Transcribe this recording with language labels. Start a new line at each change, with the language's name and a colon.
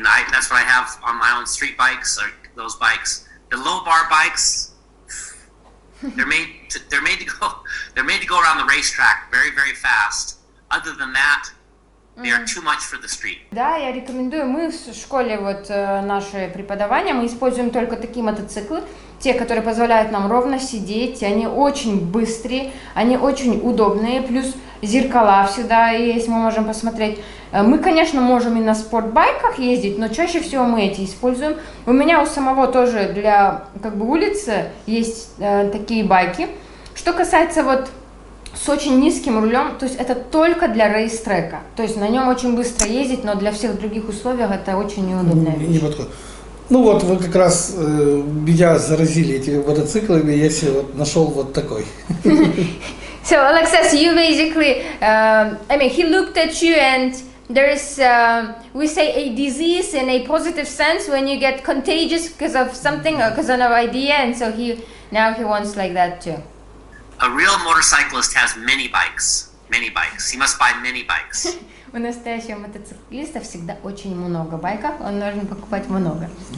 English: That's what I have on my own street bikes. Those bikes. The low bar bikes. They're made to go around the racetrack very, very fast. Other than that, they are too much for the street.
Russian: Да, я рекомендую. Мы в школе, вот наше преподавание, мы используем только такие мотоциклы, те, которые позволяют нам ровно сидеть, они очень быстрые, они очень удобные, плюс зеркала всегда есть, мы можем посмотреть. Мы, конечно, можем и на спортбайках ездить, но чаще всего мы эти используем. У меня у самого тоже для улицы есть такие байки. Что касается вот с очень низким рулем, то есть это только для рейс-трека. То есть на нем очень быстро ездить, но для всех других условий это очень неудобная вещь. Не подходит. Ну вот, вы как раз меня заразили этими мотоциклами, я себе вот нашел вот такой.
English: So Alex says you basically, he looked at you and there is, we say a disease in a positive sense when you get contagious because of something or because of an idea, and so now he wants like that too. A real motorcyclist has many bikes. Many bikes. He must buy many bikes.
Russian: У настоящего мотоциклиста всегда очень много байков, он должен покупать много.